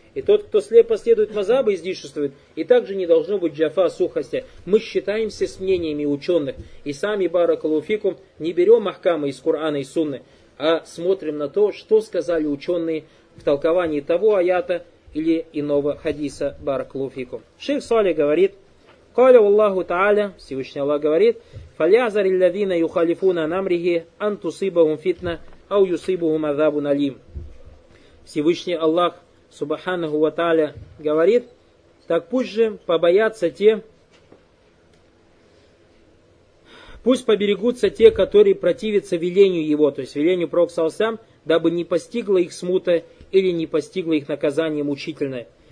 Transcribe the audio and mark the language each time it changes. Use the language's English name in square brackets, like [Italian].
[Russian] И тот, кто слепо следует мазабы, излишествует. И также не должно быть джафа сухости. Мы считаемся с мнениями ученых. И сами, баракаллаху фикум, не берем ахкамы из Корана и Сунны, а смотрим на то, что сказали ученые в толковании того аята или иного хадиса, баракаллаху фикум. Шейх Салих говорит, [Arabic] قَالَ وَاللَّهُ تَعَالَى, [Russian] Всевышний Аллах говорит, [Arabic] فَلْيَحْذَرِ الَّذِينَ يُخَالِفُونَ عَنْ أَمْرِهِ أَنْ تُصِيبَهُمْ فِتْنَةٌ أَوْ يُصِيبَهُمْ عَذَابٌ أَلِيمٌ. [Russian] Всевышний Аллах, субханаху ва тааля, говорит, так пусть же побоятся те, пусть поберегутся те, которые противятся велению его, то есть велению пророка саллаллаху алейхи ва саллям, дабы не постигла их смута или не постигла их наказание мучительное.